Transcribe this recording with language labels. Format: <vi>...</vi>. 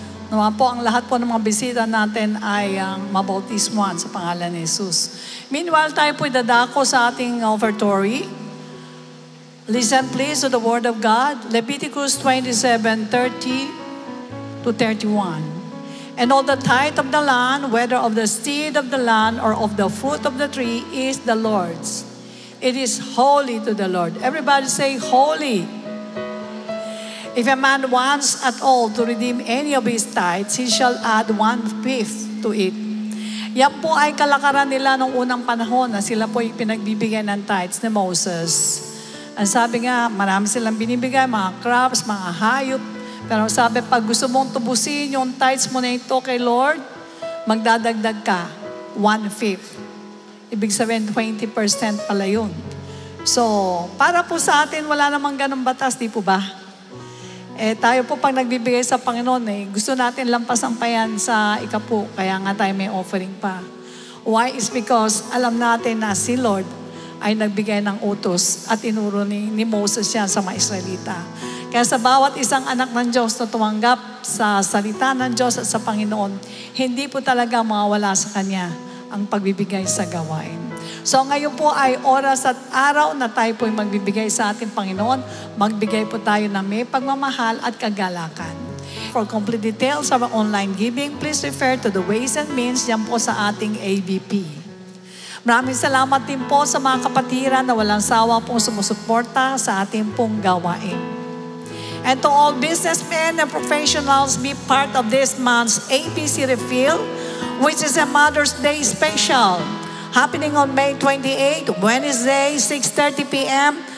<tl>Naman po, ang lahat po ng mga bisita natin ay mabautismuhan sa pangalan ni Jesus. Meanwhile, tayo po dadako sa ating offertory.</tl> <en>Listen please to the Word of God. Leviticus 27:30 to 31. And all the tithe of the land, whether of the seed of the land or of the fruit of the tree, is the Lord's. It is holy to the Lord. Everybody say, holy. If a man wants at all to redeem any of his tithes, he shall add 1/5 to it.</en> <tl>Yan po ay kalakaran nila nung unang panahon na sila po ay pinagbibigyan ng tithes ni Moses. Ang sabi nga, marami silang binibigay, mga crops, mga hayop. Pero sabi, pag gusto mong tubusin yung tithes mo na ito kay Lord, magdadagdag ka 1/5. Ibig sabihin, 20% pala yun. So, para po sa atin, wala namang ganong batas, di po ba? Tayo po pag nagbibigay sa Panginoon, gusto natin lampasan pa yan sa ikapu. Kaya nga tayo may offering pa. Why? Is because alam natin na si Lord ay nagbigay ng utos at tinuro ni Moses yan sa mga Israelita. Kaya sa bawat isang anak ng Diyos na tumanggap sa salita ng Diyos at sa Panginoon, hindi po talaga mawawala sa Kanya ang pagbibigay sa gawain. So ngayon po ay oras at araw na tayo po ay magbibigay sa ating Panginoon. Magbigay po tayo ng may pagmamahal at kagalakan.</tl> <en>For complete details of our online giving, please refer to the ways and means</en> <tl>yan po sa ating</tl> <en>ABP.</en> <tl>Maraming salamat din po sa mga kapatiran na walang sawa pong sumusuporta sa ating pong gawain.</tl> <en>And to all businessmen and professionals, be part of this month's ABC Refill, which is a Mother's Day special, happening on May 28, Wednesday, 6:30 p.m.</en>